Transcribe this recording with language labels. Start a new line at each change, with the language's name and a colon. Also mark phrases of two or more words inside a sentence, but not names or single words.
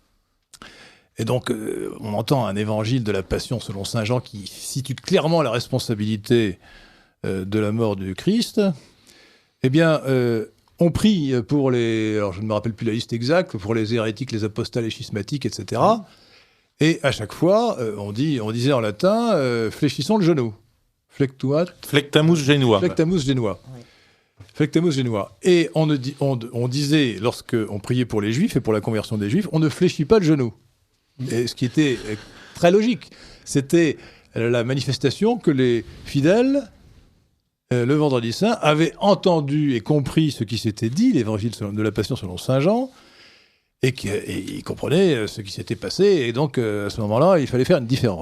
French: Et donc, on entend un évangile de la Passion selon saint Jean qui situe clairement la responsabilité de la mort du Christ. Eh bien, on prie pour les... Alors, je ne me rappelle plus la liste exacte, pour les hérétiques, les apostats, les schismatiques, etc. Et à chaque fois, on disait en latin « fléchissons le genou ».
Latin: Flectamus genua. Flectamus genua. Oui. Flectamus genua.
French: Et on disait, lorsqu'on priait pour les Juifs et pour la conversion des Juifs, on ne fléchit pas le genou. Et ce qui était très logique. C'était la manifestation que les fidèles... le Vendredi Saint, avait entendu et compris ce qui s'était dit, l'évangile de la Passion selon saint Jean, et il comprenait ce qui s'était passé, et donc à ce moment-là, il fallait faire une différence.